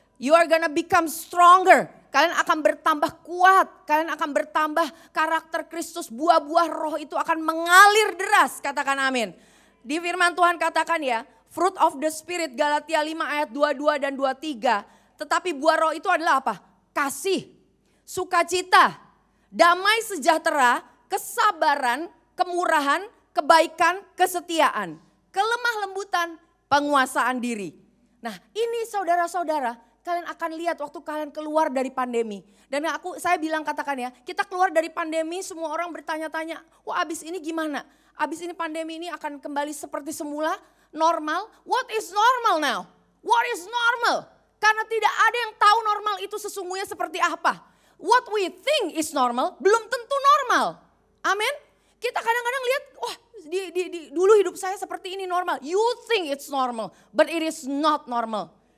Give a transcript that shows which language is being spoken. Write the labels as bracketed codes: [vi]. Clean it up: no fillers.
[en] You are gonna become stronger. [id] Kalian akan bertambah kuat. Kalian akan bertambah karakter Kristus. Buah-buah roh itu akan mengalir deras. Katakan amin. Di firman Tuhan katakan ya, [en] fruit of the spirit [id] Galatia 5 ayat 22 dan 23. Tetapi buah roh itu adalah apa? Kasih, sukacita, damai sejahtera, kesabaran, kemurahan, kebaikan, kesetiaan, kelemah lembutan, penguasaan diri. Nah ini saudara-saudara, kalian akan lihat waktu kalian keluar dari pandemi. Dan saya bilang katakan ya, kita keluar dari pandemi semua orang bertanya-tanya, wah abis ini gimana? Abis ini pandemi ini akan kembali seperti semula, normal. [en] What is normal now? What is normal? [id] Karena tidak ada yang tahu normal itu sesungguhnya seperti apa. [en] What we think is normal [id] belum tentu normal. [en] Amin. [id] Kita kadang-kadang lihat, wah dulu hidup saya seperti ini normal. [en] You think it's normal, but it is not normal.